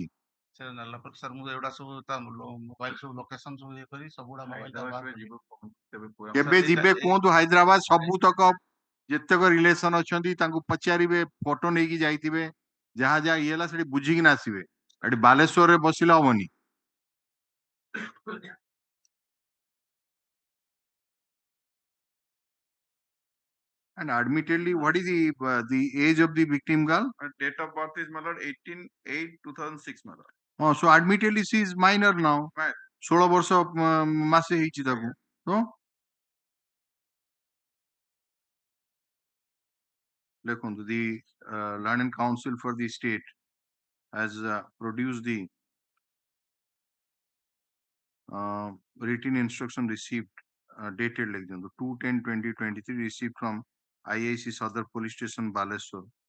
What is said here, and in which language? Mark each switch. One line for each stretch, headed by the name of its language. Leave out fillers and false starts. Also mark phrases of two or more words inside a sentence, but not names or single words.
Odia: ସେ ନେଲା ପରେ ସାର୍ ମୁଁ ଏଗୁଡା ସବୁ ତା ମୋବାଇଲ ସବୁ ଲୋକେସନ ସବୁ ଇଏ କରି ସବୁଗୁଡା ମୋବାଇଲ କେବେ ଯିବେ କୁହନ୍ତୁ ହାଇଦ୍ରାବାଦ? ସବୁତକ ଯେତେକ ରିଲେସନ ଅଛନ୍ତି ତାଙ୍କୁ ପଚାରିବେ, ଫଟୋ ନେଇକି ଯାଇଥିବେ, ଯାହା ଯାହା ଇଏ ହେଲା ସେଠି ବୁଝିକିନା ଆସିବେ। ଏଠି ବାଲେଶ୍ୱରରେ ବସିଲେ ହବନି।
English: And admittedly, what is the age of the victim girl? Date of birth is 18/8/2006 Oh, so admittedly she is minor now.
Odia: 16 ବର୍ଷ ମାସେ ହେଇଛି ତାକୁ। ତ ଦେଖନ୍ତୁ
English: the Learned Counsel for the state has produced the written instruction received dated like 2/10/2023 received from IIC Sadar Police Station Baleshwar